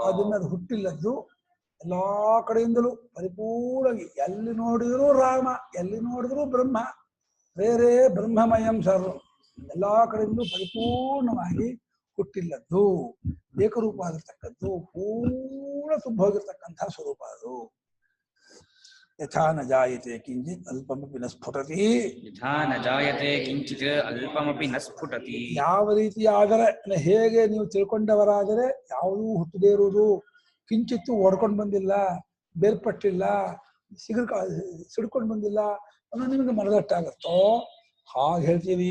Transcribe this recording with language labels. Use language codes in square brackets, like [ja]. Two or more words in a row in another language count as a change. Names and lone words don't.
[kn] ಅದನ್ನ ಅದು ಹುಟ್ಟಿಲ್ಲದ್ದು ಎಲ್ಲಾ ಕಡೆಯಿಂದಲೂ ಪರಿಪೂರ್ಣವಾಗಿ ಎಲ್ಲಿ ನೋಡಿದ್ರು ರಾಮ, ಎಲ್ಲಿ ನೋಡಿದ್ರು ಬ್ರಹ್ಮ, ಬೇರೆ [sa] ಬ್ರಹ್ಮಮಯಂ ಸರ್ವ. [kn] ಎಲ್ಲಾ ಕಡೆಯಿಂದಲೂ ಪರಿಪೂರ್ಣವಾಗಿ ಹುಟ್ಟಿಲ್ಲದ್ದು, ಏಕರೂಪ ಆಗಿರ್ತಕ್ಕದ್ದು, ಪೂರ್ಣ ತುಂಬ ಹೋಗಿರ್ತಕ್ಕಂಥ ಸ್ವರೂಪ ಅದು. [sa] ಯಥಾ ನ ಜಾಯತೆ ಕಿಂಚಿತ್ ಅಲ್ಪಮಪಿ ನ ಸ್ಫುಟತಿ. ಯಥಾ ನ ಜಾಯತೆ ಕಿಂಚಿತ್ ಅಲ್ಪಮಪಿ ನ ಸ್ಫುಟತಿ. [kn] ಯಾವ ರೀತಿ ಆದರೆ ಹೇಗೆ ನೀವು ತಿಳ್ಕೊಂಡವರಾದರೆ ಯಾವುದೂ ಹುಟ್ಟದೇ ಇರುವುದು, ಕಿಂಚಿತ್ತು ಓಡ್ಕೊಂಡು ಬಂದಿಲ್ಲ, ಬೇರ್ಪಟ್ಟಿಲ್ಲ, ಸಿಡ್ಕೊಂಡು ಬಂದಿಲ್ಲ ಅನ್ನೋ ನಿಮಗೆ ಮನದಟ್ಟಾಗತ್ತೋ ಹಾಗೆ ಹೇಳ್ತೀನಿ.